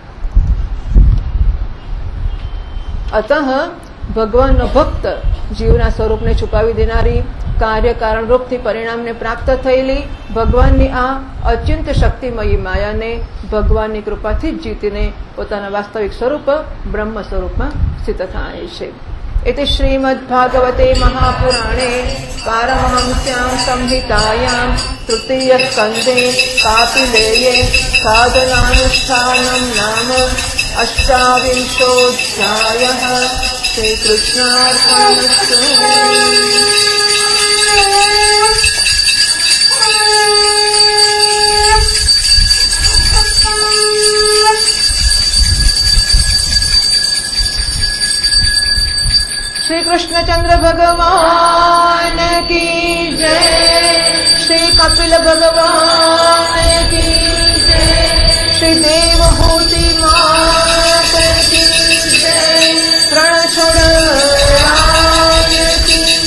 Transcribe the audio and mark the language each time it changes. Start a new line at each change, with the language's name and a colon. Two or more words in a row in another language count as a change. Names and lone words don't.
Gujarati: અતઃ ભગવાનનો ભક્ત જીવના સ્વરૂપને છુપાવી દેનારી, કાર્ય કારણ રૂપથી પરિણામને પ્રાપ્ત થયેલી ભગવાનની આ અચિંત્ય શક્તિમયી માયાને ભગવાનની કૃપાથી જ જીતીને પોતાના વાસ્તવિક સ્વરૂપ બ્રહ્મ સ્વરૂપમાં સ્થિત થાય છે.
Sanskrit: इति श्रीमद्भागवते महापुराणे पारमहंस्यां संहितायां तृतीयस्कन्धे कापिलेये साधनानुष्ठानं नाम 28 श्रीकृष्णार्पणमस्तु।
Hindi: श्री कृष्णचंद्र भगवान की जय, श्री कपिल भगवान की जय, श्री देवहूति मात की जय, रणछोड़ राज की,